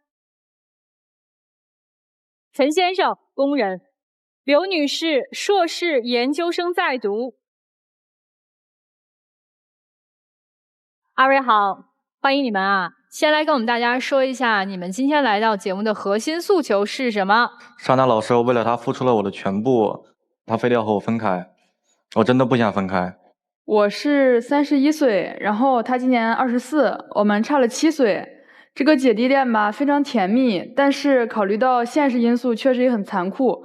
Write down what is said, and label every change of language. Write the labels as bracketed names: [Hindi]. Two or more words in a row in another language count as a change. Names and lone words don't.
[Chinese] 陳先生，工人；劉女士，碩士研究生在讀。二位好，歡迎你們啊！先來跟我們大家說一下，你們今天來到節目的核心訴求是什麼？莎娜老師，我為了他付出了我的全部，他非得要和我分開，我真的不想分開。我是31歲，然後他今年24，我們差了7歲。這個姐弟戀吧，非常甜蜜，但是考慮到現實因素，確實也很殘酷。